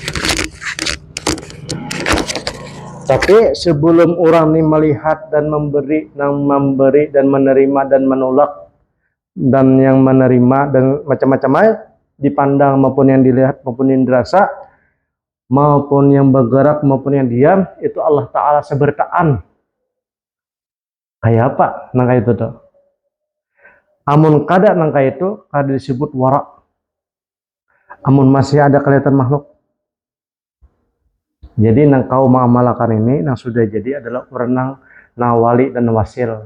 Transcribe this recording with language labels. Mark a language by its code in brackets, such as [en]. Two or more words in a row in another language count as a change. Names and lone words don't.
[id] Tapi sebelum orang ini melihat dan memberi dan menerima dan menolak dan yang menerima dan macam-macam dipandang maupun yang dilihat maupun yang dirasa maupun yang bergerak maupun yang diam itu Allah Ta'ala sebertaan. [bjn] Kayak apa nangka itu tuh? Amun kada nangka itu kada disebut wara. Amun masih ada kelihatan makhluk. Jadi nang kau mengamalkan ini nang sudah jadi adalah orang nang wali dan wasil.